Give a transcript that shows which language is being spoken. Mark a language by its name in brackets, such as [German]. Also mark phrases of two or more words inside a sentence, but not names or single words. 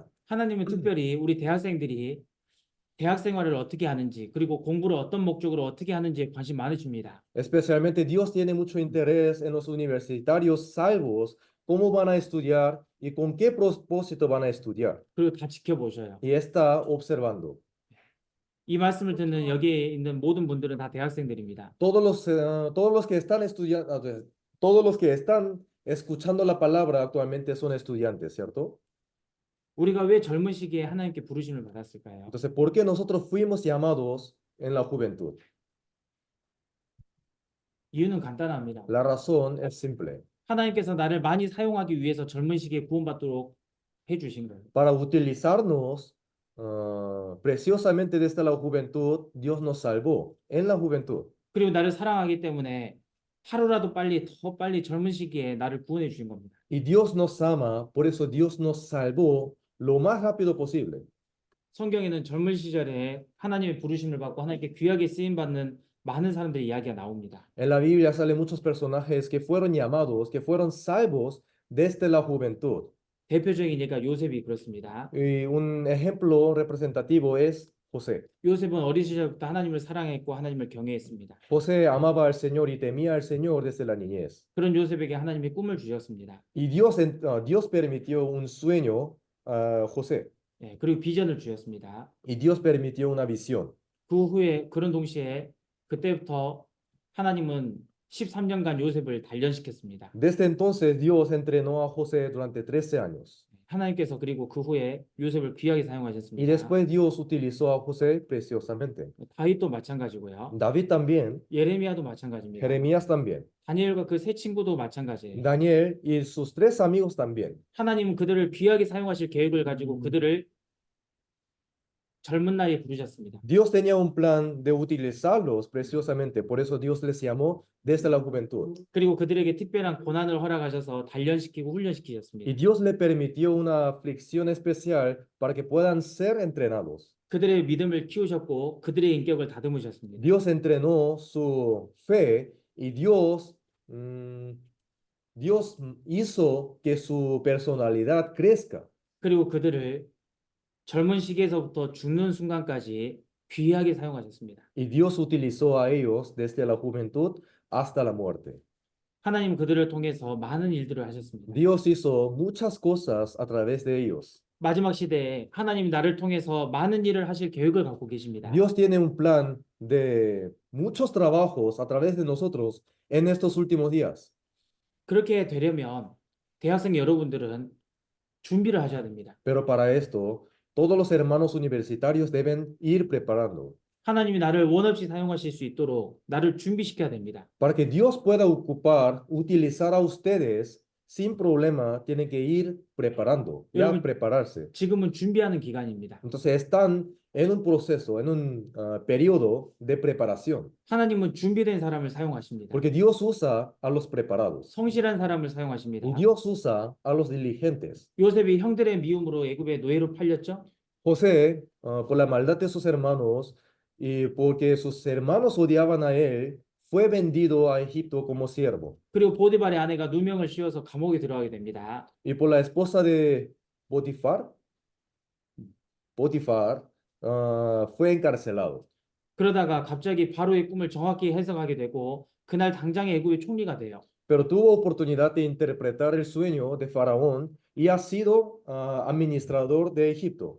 [Korean] 하나님은 특별히 우리 대학생들이 대학 생활을 어떻게 하는지 그리고 공부를 어떤 목적으로 어떻게 하는지에 관심 많으십니다. [Spanish] Especialmente Dios tiene mucho interés en los universitarios salvos, cómo van a estudiar y con qué propósito van a estudiar. [Korean] 그리고 다 지켜보셔요. [Spanish] Y está observando. [Korean] 이 말씀을 듣는 여기에 있는 모든 분들은 다 대학생들입니다. [Spanish] Todos los que están estudiando, todos los que están escuchando la palabra actualmente son estudiantes, ¿cierto? [Korean] 우리가 왜 젊은 시기에 하나님께 부르심을 받았을까요? [Spanish] Entonces, ¿por qué nosotros fuimos llamados en la juventud? [Korean] 이유는 간단합니다. [Spanish] La razón es simple. [Korean] 하나님께서 나를 많이 사용하기 위해서 젊은 시기에 구원받도록 해주신 거예요. [Spanish] Para utilizarnos preciosamente desde la juventud, Dios nos salvó en la juventud. [Korean] 그리고 나를 사랑하기 때문에 하루라도 빨리 더 빨리 젊은 시기에 나를 구원해 주신 겁니다. [Spanish] Y Dios nos ama, por eso Dios nos salvó lo más rápido posible. [Korean] 성경에는 젊은 시절에 하나님의 부르심을 받고 하나님께 귀하게 쓰임 받는 많은 사람들의 이야기가 나옵니다. [Spanish] En la Biblia salen muchos personajes que fueron llamados, que fueron salvos desde la juventud. [Korean] 대표적인 예가 요셉이 그렇습니다. [Spanish] Y un ejemplo representativo es José. [Korean] 요셉은 어린 시절부터 하나님을 사랑했고 하나님을 경외했습니다. [Spanish] José amaba al Señor y temía al Señor desde la niñez. [Korean] 그런 요셉에게 하나님이 꿈을 주셨습니다. [Spanish] Y Dios permitió un sueño a José. [Korean] 예, 그리고 비전을 주셨습니다. [Spanish] Y Dios permitió una visión. [Korean] 그 후에 그런 동시에 그때부터 하나님은 13년간 요셉을 단련시켰습니다. [Spanish] Desde entonces Dios entrenó a José durante 13 años. [Korean] 하나님께서 그리고 그 후에 요셉을 귀하게 [Spanish] Y [Korean] 사용하셨습니다. [Spanish] después Dios utilizó a José preciosamente. [Korean] 다윗도 마찬가지고요. [Spanish] David también, [Korean] 예레미야도 마찬가지입니다. [Spanish] Jeremías también, [Korean] 다니엘과 그 세 친구도 마찬가지예요. [Spanish] Daniel y sus 3 amigos también. [Korean] 하나님은 그들을 귀하게 사용하실 계획을 가지고 그들을 젊은 나이에 부르셨습니다. [Spanish] Dios tenía un plan de utilizarlos preciosamente, por eso Dios les llamó desde la juventud. [Korean] 그리고 그들에게 특별한 고난을 허락하셔서 단련시키고 [Spanish] Y [Korean] 훈련시키셨습니다. [Spanish] Dios le permitió una aflicción especial para que puedan ser entrenados. [Korean] 그들의 믿음을 키우셨고 그들의 인격을 다듬으셨습니다. [Spanish] Dios entrenó su fe y Dios hizo que su personalidad crezca. [Korean] 그리고 그들을 젊은 시기에서부터 죽는 순간까지 귀하게 사용하셨습니다. [Spanish] Y Dios utilizó a ellos desde la juventud hasta la muerte. [Korean] 하나님 그들을 통해서 많은 일들을 하셨습니다. [Spanish] Dios hizo muchas cosas a través de ellos. [Korean] 마지막 시대에 하나님이 나를 통해서 많은 일을 하실 계획을 갖고 계십니다. [Spanish] Dios tiene un plan de muchos trabajos a través de nosotros en estos últimos días. [Korean] 그렇게 되려면 대학생 여러분들은 준비를 하셔야 됩니다. [Spanish] Pero para esto, todos los hermanos universitarios deben ir preparando. [Korean] 하나님이 나를 원 없이 사용하실 수 있도록 나를 준비시켜야 됩니다. [Spanish] Para que Dios pueda utilizar a ustedes sin problema, tienen que ir preparando, ya [Korean] 여러분, [Spanish] prepararse. [Korean] 지금은 준비하는 기간입니다. [Spanish] Entonces están en un proceso, en un periodo de preparación. [Korean] 하나님은 준비된 사람을 사용하십니다. [Spanish] Porque Dios usa a los preparados. [Korean] 성실한 사람을 사용하십니다. [Spanish] Y Dios usa a los diligentes. [Korean] 요셉이 형들의 미움으로 애굽의 노예로 팔렸죠? [Spanish] José, por la maldad de sus hermanos y porque sus hermanos odiaban a él, fue vendido a Egipto como siervo. [Korean] 그리고 보디발의 아내가 누명을 씌워서 감옥에 들어가게 됩니다. [Spanish] Y por la esposa de Potifar, fue encarcelado. [Korean] 그러다가 갑자기 바로의 꿈을 정확히 해석하게 되고 그날 당장에 애굽의 총리가 돼요. [Spanish] Pero tuvo oportunidad de interpretar el sueño de Faraón y ha sido administrador de Egipto.